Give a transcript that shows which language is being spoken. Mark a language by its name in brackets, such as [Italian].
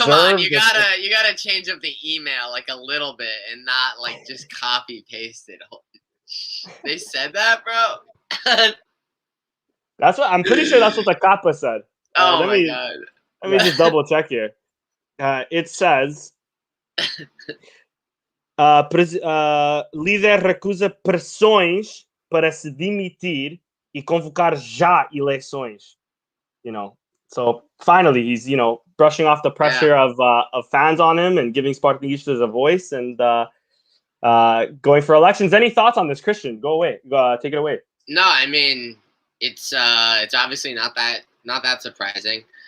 [English] Come on, you gotta change up the email like a little bit and not like just copy paste it. They said that, bro. That's what I'm pretty sure. That's what the Kappa said. Oh my god! Let me just double check here. It says, [Portuguese] líder recusa pressões para se demitir e convocar já eleições. [English] So finally he's brushing off the pressure of fans on him and giving Sportingistas a voice and going for elections. Any thoughts on this, Christian? Take it away. No, I mean it's obviously not that surprising.